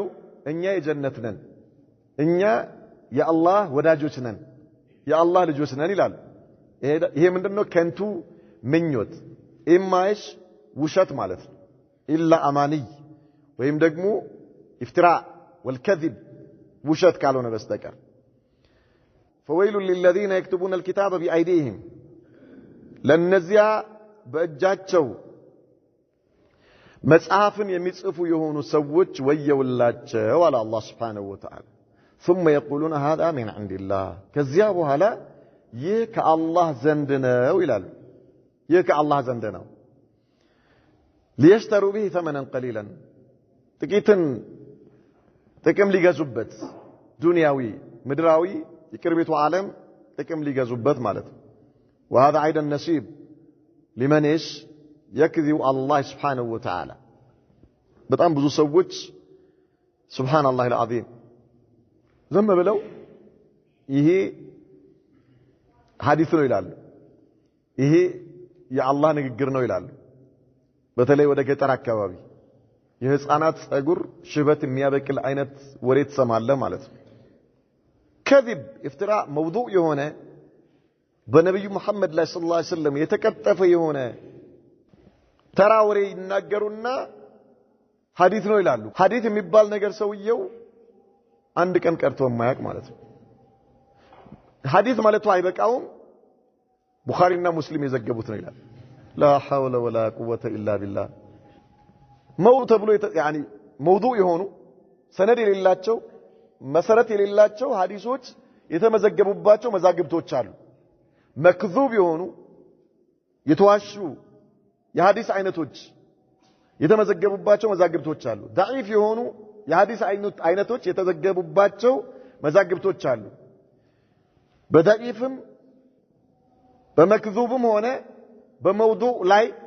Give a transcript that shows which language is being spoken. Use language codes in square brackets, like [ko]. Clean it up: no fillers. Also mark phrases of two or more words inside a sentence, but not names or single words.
[am] እኛ የጀነት ነን እኛ የአላህ ወዳጆች ነን የአላህ ልጆች ነን ይላሉ ይሄ ምንድነው ከንቱ ምኞት ኢማይሽ ውሸት ማለት ነው [ar] إلا أماني [am] ወይም ደግሞ [ar] افتراء والكذب [am] ውሸት ካልሆነ በስተቀር [ar] فويل للذين يكتبون الكتاب بأيديهم [am] ለነዚያ በእጃቸው መጽሐፍን የሚጽፉ የሆኑ ሰዎች ወየውላቸው አለ አላህ [ar] سبحانه وتعالى ثم يقولون هذا من عند [am] الله ከዚያ በኋላ ይህ ከአላህ ዘንድ ነው ይላሉ ይህ ከአላህ ዘንድ ነው [ar] ليشتروا به ثمنا قليلا [am] ጥቂትን ጥቅም ሊገዙበት ዱንያዊ ምድራዊ የቅርቢቱ ዓለም ጥቅም ሊገዙበት ማለት ነው [ar] وهذا ايضا نصيب لمن ايش يكذب الله سبحانه وتعالى [am] በጣም ብዙ ሰዎች [ar] سبحان الله العظيم [am] ዝም ብለው ይሄ ሐዲስ ነው ይላሉ ይሄ የአላህ ንግግር ነው ይላሉ በተለይ ወደ ገጠር አካባቢ የህፃናት ጸጉር ሽበት የሚያበቅል አይነት ወሬ ተሰማለ ማለት ነው [ar] كذب افتراء موضوع [am] የሆነ በነብዩ መሐመድ ላይ [ar] صلى الله عليه وسلم [am] የተቀጠፈ የሆነ ተራ ወሬ ይናገሩና ሐዲስ ነው ይላሉ ሐዲስ የሚባል ነገር ሰውየው አንድ ቀን ቀርቶ የማያውቅ ማለት ነው ሐዲስ ማለቱ አይበቃውም ቡኻሪና ሙስሊም የዘገቡት ነው ይላል [ar] لا حول ولا قوة إلا بالله موت ብሎ يعني موضوع [am] የሆኑ ሰነድ የሌላቸው መሰረት የሌላቸው ሐዲሶች የተመዘገቡባቸው መዛግብቶች አሉ መክዙብ የሆኑ የተዋሹ የሐዲስ አይነቶች የተመዘገቡባቸው መዛግብቶች አሉ ضعيف የሆኑ የሐዲስ አይነቶች የተዘገቡባቸው መዛግብቶች አሉ በضعيفም በመክዙብም ሆነ በመውዱዕ ላይ